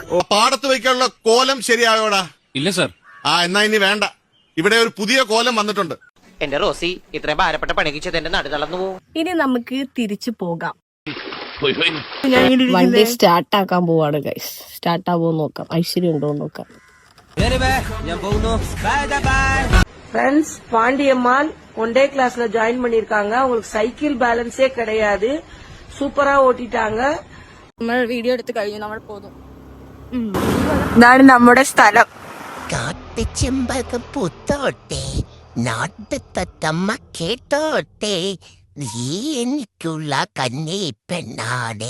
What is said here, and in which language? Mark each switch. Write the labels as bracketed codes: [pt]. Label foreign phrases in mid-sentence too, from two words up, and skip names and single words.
[ml] പാടത്ത് വയ്ക്കാനുള്ള കോലം ശരിയായോടാ? ഇല്ല സർ. എന്നാ ഇനി വേണ്ട. ഇവിടെ ഒരു പുതിയ കോലം വന്നിട്ടുണ്ട്. എന്റെ റോസി, ഇത്രയും ഭാരപ്പെട്ട പണികിച്ചത് എന്റെ നടു തളർന്നു പോകും. ഇനി നമുക്ക് തിരിച്ചു പോകാം. വണ്ടി സ്റ്റാർട്ട് ആക്കാൻ പോവാണ് ഗൈസ്. സ്റ്റാർട്ട് ആവുമോ നോക്കാം, ഐശ്വര്യം ഉണ്ടോ നോക്കാം. [ta] ஃப்ரெண்ட்ஸ், பாண்டியம்மாள் ஒன்டே கிளாஸ்ல ஜாயின் பண்ணிருக்காங்க. உங்களுக்கு சைக்கிள் பேலன்ஸே கிடையாது. சூப்பரா ஓட்டிட்டாங்க. [ml] നമ്മൾ വീഡിയോ എടുത്ത് കഴിഞ്ഞു, നമ്മൾ പോകും. ഇതാണ് നമ്മുടെ സ്ഥലം. കാട്ടുചെമ്പകം പൂത്തോട്ടെ, നാട്ടുതത്തമ്മ കേട്ടോട്ടെ, നീ എനിക്കുള്ള കന്നി പെണ്ണാടേ.